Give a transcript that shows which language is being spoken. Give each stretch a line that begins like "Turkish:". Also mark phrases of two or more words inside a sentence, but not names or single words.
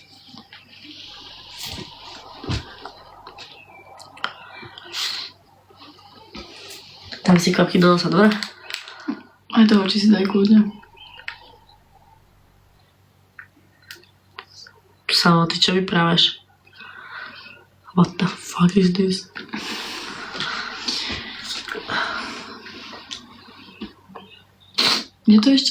Slovak: Tam si kvapky do nosa, dobre? Aj do očí si daj kľudne. Samo, ty čo vyprávaš?
English: What the fuck is this?
Slovak: Je to ešte?